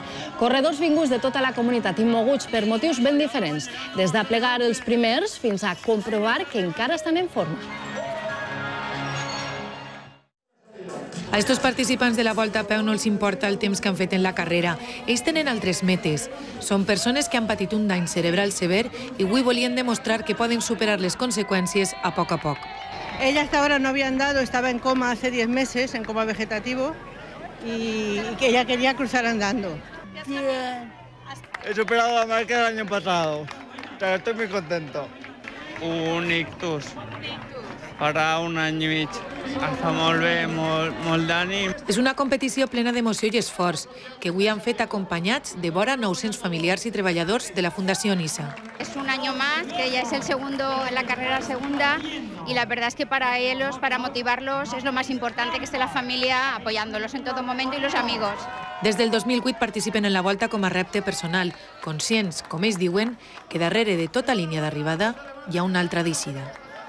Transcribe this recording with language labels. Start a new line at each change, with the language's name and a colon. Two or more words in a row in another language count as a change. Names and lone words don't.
Catalan: Corredors vinguts de tota la comunitat i moguts per motius ben diferents, des d'aplegar els primers fins a comprovar que encara estan en forma. A estos participants de la Volta a Peu no els importa el temps que han fet en la carrera. Ells tenen altres metes. Són persones que han patit un dany cerebral sever i avui volien demostrar que poden superar les conseqüències a poc.
Spanish: Ella hasta ahora no había andado, estaba en coma hace 10 meses, en coma vegetativo, y que ella quería cruzar andando. Bien. He superado la marca del año pasado. Estoy muy contento. Un ictus.
Catalan: Farà un any i mig. Està molt bé, molt d'ànim. És una competició plena d'emoció i esforç, que avui han fet acompanyats de vora 900 familiars y treballadors de la Fundació Nisa.
Spanish: Es un año más, que ya es el segundo en la carrera segunda, y la verdad es que para ellos, para motivarlos, es lo más importante que esté la familia apoyándolos en todo momento y los amigos.
Catalan: Des del 2008 participen en la Volta com a repte personal, conscients, com ells diuen, que darrere de tota línia d'arribada hi ha una altra d'eixida.